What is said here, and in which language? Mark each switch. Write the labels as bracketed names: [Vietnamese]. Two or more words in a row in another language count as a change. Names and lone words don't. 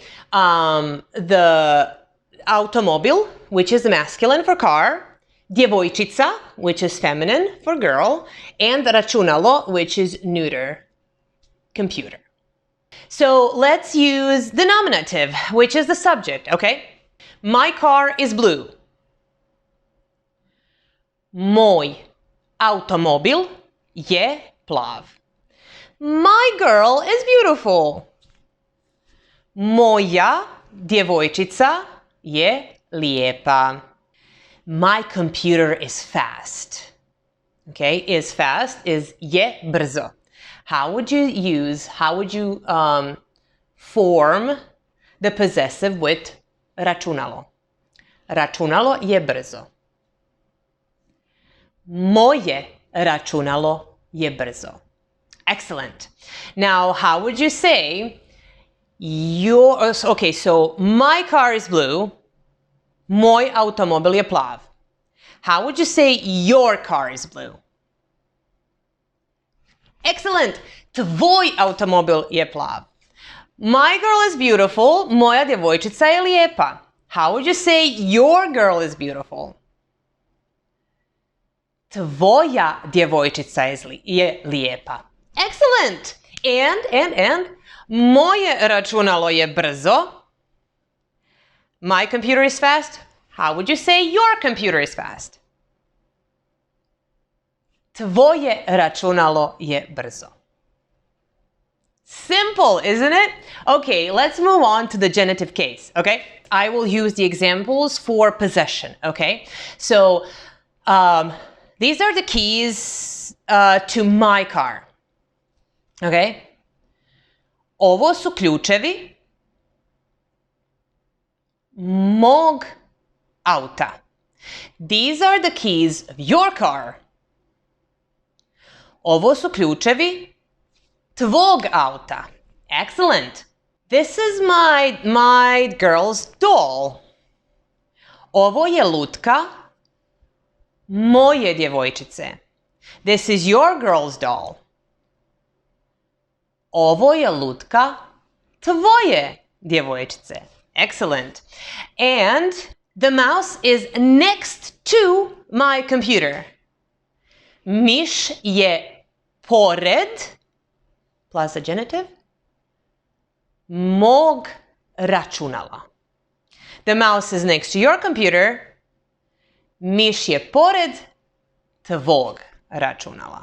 [English] The automobil, which is masculine for car, djevojčica, which is feminine for girl, and računalo, which is neuter, computer. So let's use the nominative, which is the subject, okay? My car is blue. [Croatian] Moj automobil je plav. [English] My girl is beautiful. [Croatian] Moja djevojčica je lijepa. [English] My computer is fast. Okay, is fast is [Croatian] je brzo. [English] How would you form the possessive with računalo? [Croatian] Računalo je brzo. Moje računalo je brzo. [English] Excellent. Now, how would you say okay, so my car is blue, [Croatian] moj automobil je plav. [English] How would you say your car is blue? Excellent. [Croatian] Tvoj automobil je plav. [English] My girl is beautiful, [Croatian] moja djevojčica je lijepa. [English] How would you say your girl is beautiful? [Croatian] Tvoja djevojčica je lijepa. [English] Excellent! And. [Croatian] Moje računalo je brzo. [English] My computer is fast. How would you say your computer is fast? [Croatian] Tvoje računalo je brzo. [English] Simple, isn't it? Okay, let's move on to the genitive case, okay? I will use the examples for possession, okay? So, these are the keys to my car, okay? [Croatian] Ovo su ključevi mog auta. [English] These are the keys of your car. [Croatian] Ovo su ključevi tvog auta. [English] Excellent. This is my girl's doll. [Croatian] Ovo je lutka moje djevojčice. [English] This is your girl's doll. [Croatian] Ovo je lutka tvoje djevojčice. [English] Excellent. And the mouse is next to my computer. [Croatian] Miš je pored, [English] plus a genitive, [Croatian] mog računala. [English] The mouse is next to your computer. [Croatian] Miš je pored tvog računala.